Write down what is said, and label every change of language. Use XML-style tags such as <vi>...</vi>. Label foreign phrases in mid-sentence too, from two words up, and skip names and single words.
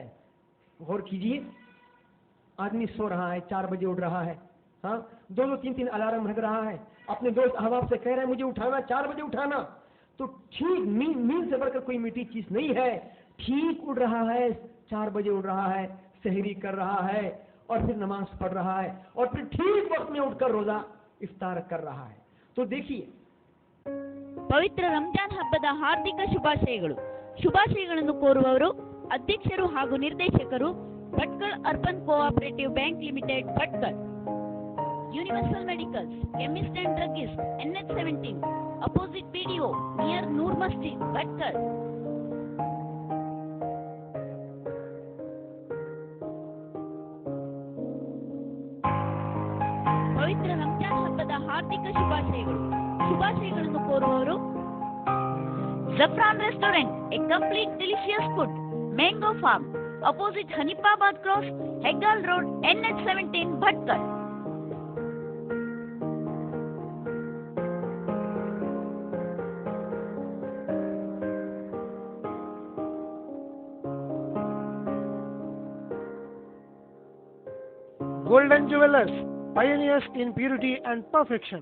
<ur>غور کیجیے، آدمی سو رہا ہے، 4 بجے اٹھ رہا ہے، 2-2، 3-3 الارم رکھ رہا ہے، اپنے دوست احباب سے کہہ رہا ہے مجھے اٹھانا، 4 بجے اٹھانا. تو ٹھیک نیند سے بڑھ کر کوئی میٹھی چیز نہیں ہے. ٹھیک اٹھ رہا ہے، 4 بجے اٹھ رہا ہے، سحری کر رہا ہے اور پھر نماز پڑھ رہا ہے اور پھر ٹھیک وقت میں اٹھ کر روزہ افطار کر رہا ہے. تو دیکھیے,</ur> <kn>ಪವಿತ್ರ ರಂಜಾನ್ ಹಬ್ಬದ ಹಾರ್ದಿಕ ಶುಭಾಶಯಗಳು. ಶುಭಾಶಯಗಳನ್ನು ಕೋರುವವರು ಅಧ್ಯಕ್ಷರು ಹಾಗೂ ನಿರ್ದೇಶಕರು ಭಟ್ಕಳ ಅರ್ಬನ್ ಕೋಆಪರೇಟಿವ್ ಬ್ಯಾಂಕ್ ಲಿಮಿಟೆಡ್ ಭಟ್ಕಳ.</kn> <en>Universal Medicals, Chemist and Druggist, NH17 opposite BDO, near Noor Masjid, Bhatkar.</en> <kn>ಪವಿತ್ರ ರಂಜಾನ್ ಹಬ್ಬದ ಹಾರ್ದಿಕ ಶುಭಾಶಯಗಳನ್ನು ಕೋರುವವರು Zafran Restaurant,</kn> <en>a complete delicious food. Mango Farm, opposite Hanipabad Cross, Heggal Road, NH17, Bhatkar. Golden Jewelers, pioneers in purity and perfection.</en>